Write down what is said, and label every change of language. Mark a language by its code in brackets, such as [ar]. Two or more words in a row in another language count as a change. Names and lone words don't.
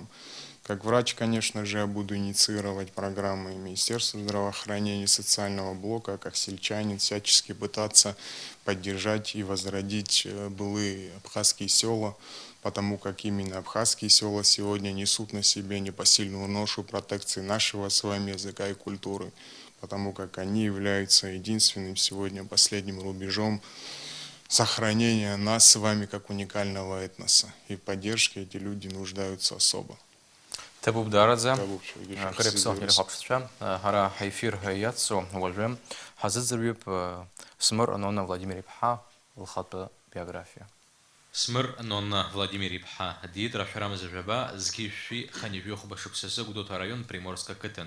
[ru] Как врач, конечно же, я буду инициировать программы Министерства здравоохранения и социального блока, как сельчанин, всячески пытаться поддержать и возродить былые абхазские села, потому как именно абхазские села сегодня несут на себе непосильную ношу протекции нашего с вами языка и культуры, потому как они являются единственным сегодня последним рубежом сохранения нас с вами как уникального этноса. И в поддержке эти люди нуждаются особо. [ab] Ҭабуп дараӡа, крепсал телехәаԥшцәа, ҳара ҳефир иацу уажәы ҳазыӡырҩып Смыр Нонна Владимир-иԥҳа лхатәы биографиа. Смыр Нонна Владимир-иԥҳа диит рашәарамза жәаба зқьи шәшәи хани жәохәба шықәсазы Гәдоуҭа араион Приморск ақыҭан.